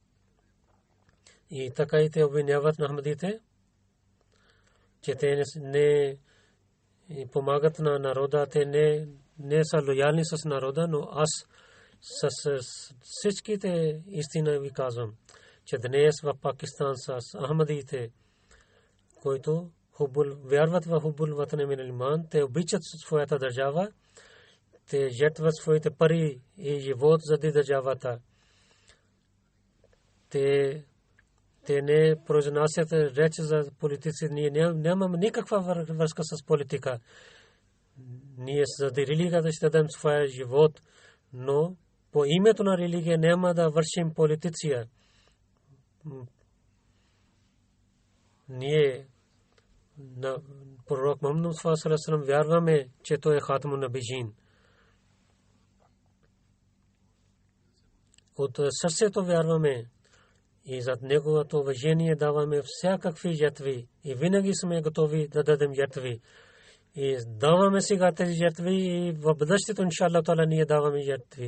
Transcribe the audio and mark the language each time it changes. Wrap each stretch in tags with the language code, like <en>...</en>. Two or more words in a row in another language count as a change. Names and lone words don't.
<bg>И така и те обвиняват на Ахмадите, че те не помагат на народа, те не са лоялни с народа, но аз с всичките истина ви казвам, че днес в Пакистан с Ахмадите, които вярват в</bg> <ar>حب الوطن من الإيمان,</ar> <bg>те обичат своята държава, те жертват своите пари и живот заради държавата. Те не произнасят реч за политици. Ние нямаме никаква връзка с политика. Ние заради религията ще дадем своя живот, но по името на религия няма да вършим политиция. Ние на пророк Мухаммад</bg> <ar>صلى الله عليه وسلم</ar> <bg>вярваме, че той е хатамун набиин. От сърцето вярваме и зад неговото уважение даваме всякакви жертви и винаги сме готови да дадем жертви. И даваме сега тези жертви и в бъдещето,</bg> <ar>إن شاء الله تعالى,</ar> <bg>ние даваме жертви.</bg>